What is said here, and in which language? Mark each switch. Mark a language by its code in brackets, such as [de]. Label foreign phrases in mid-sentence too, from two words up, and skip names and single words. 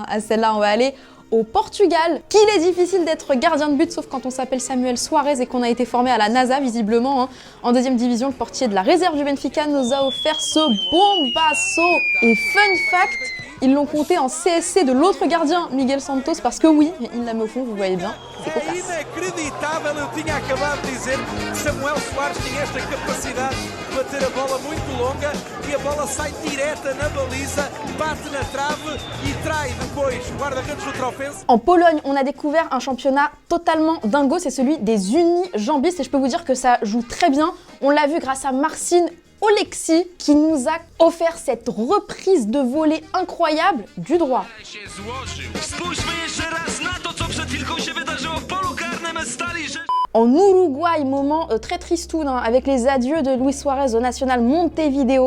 [fr] À celle-là, on va aller au Portugal. Qu'il est difficile d'être gardien de but, sauf quand on s'appelle Samuel Suarez et qu'on a été formé à la NASA, visiblement. Hein. En 2e division, le portier de la réserve du Benfica nous a offert ce bombasso. Et [en] fun fact, [fr] ils l'ont compté en CSC de l'autre gardien, Miguel Santos, parce que oui, il l'a mis au fond, vous voyez bien, c'est cocasse. [pt] Inacreditável, eu tinha acabado de dizer que Samuel Soares tinha esta capacidade de bater a bola muito longa e a bola sai direta na baliza, bate na trave e trai depois o guarda-redes do Trofense. [fr] En Pologne, on a découvert un championnat totalement dingo, c'est celui des unijambistes et je peux vous dire que ça joue très bien. On l'a vu grâce à Marcin Olexi qui nous a offert cette reprise de volée incroyable du droit. En Uruguay, moment très tristoun hein, avec les adieux de Luis Suarez au National Montevideo.